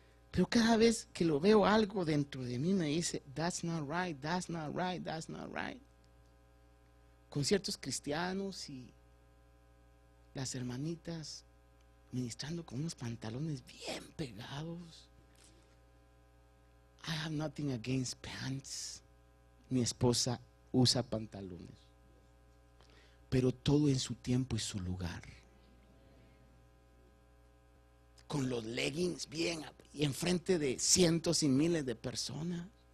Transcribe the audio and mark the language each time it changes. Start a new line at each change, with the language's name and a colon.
Spanish: Pero cada vez que lo veo, algo dentro de mí me dice,
English: that's not right, that's not right,
Spanish: that's not right. Con ciertos cristianos y las hermanitas ministrando con unos pantalones bien pegados.
English: I have nothing against pants.
Spanish: Mi esposa usa pantalones. Pero todo en su tiempo y su lugar. Con los leggings bien y enfrente de cientos y miles de personas.